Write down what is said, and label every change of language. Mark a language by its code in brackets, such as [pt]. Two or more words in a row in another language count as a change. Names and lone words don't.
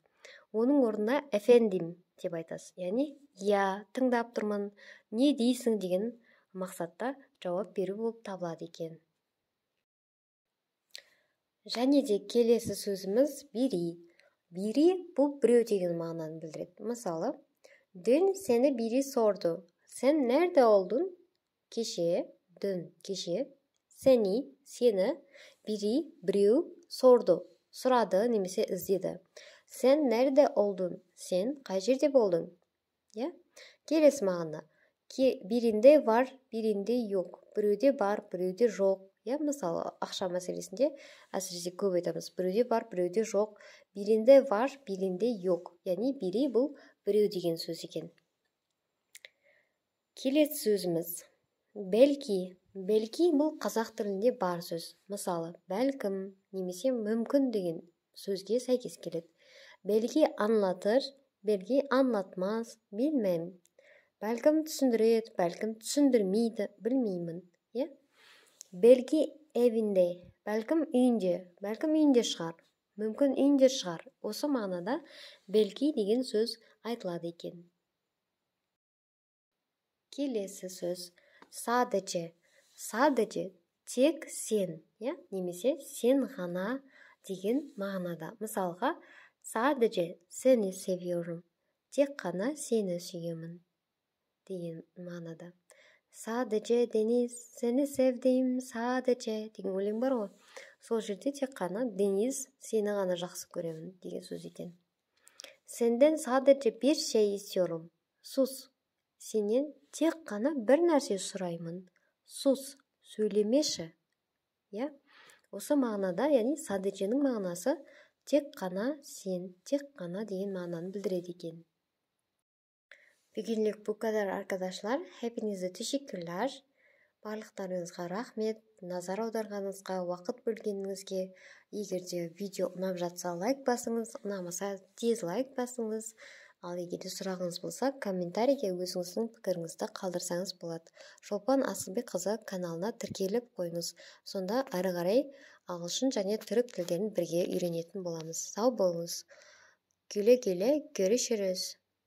[kk] Оның орнына efendim деп айтасыз. Яғни тыңдап тұрмын, не дейсің деген мақсатта жауап беру болып табылады екен. Және де келесі сөзіміз biri. Biri бұл біреу деген мағынаны білдіреді. Мысалы, [tr] dün seni biri sordu. Sen nerede oldun? Kеше, dün, kеше. Seni, biri, біреу, sordu. [kk] Сұрады немесе іздеді. [tr] Sen nerede oldun? [kk] Sen қай жерде болдың? Келесі мағына. [tr] Birinde var, birinde yok. [kk] Біреуде бар, біреуде жоқ. Мысалы, ақша мәселесінде әсіресе көп айтамыз. Біреуде бар, біреуде жоқ. [tr] Birinde var, birinde yok. [kk] Яғни biri бұл біреу деген сөз екен. Келесі сөзіміз. Belki. Belki бұл қазақ тілінде бар сөз. Мысалы, бәлкім немесе мүмкін деген сөзге сәйкес келеді. [tr] Belki anlatır, belki anlatmaz, bilmem. [kk] Бәлкім түсіндіреді, бәлкім түсіндірмейді, білмеймін. [tr] Belki evinde, [kk] бәлкім үйінде шығар, мүмкін үйінде шығар. Осы мағынада belki деген сөз айтылады екен. Келесі сөз. Sadece. Sadece тек сен, немесе сен ғана деген мағынада. Мысалға, [tr] sadece seni seviyorum. [kk] Тек қана сені сүйемін деген мағынада. Sadece Deniz, seni sevdim, sadece деген өлең бар ғой. Сол жерде тек қана Deniz, сені ғана жақсы көремін деген сөз екен. [tr] Senden sadece bir şey istiyorum. Sus. [kk] Сенен тек қана бір нәрсе сұраймын. Sus. Сөйлемеші. Осы мағынада, яғни садыдженің мағынасы тек қана сен, тек қана деген мағынаны білдіреді екен. [tr] Bugünlük bu kadar arkadaşlar. Hepinize teşekkürler. [kk] Барлықтарыңызға рахмет, назар аударғаныңызға, уақыт бөлгеніңізге. Егер де видео ұнап жатса лайк басыңыз, ұнамаса дизлайк басыңыз. Ал егер де сұрағыңыз болса, комментарийге өзіңіздің пікіріңізді қалдырсаңыз болады. Шолпан Асылбекқызы каналына тіркеліп қойыңыз. Сонда ары қарай ағылшын және түрік тілдерін бірге үйренетін боламыз. Сау болыңыз. [tr] Güle güle görüşürüz.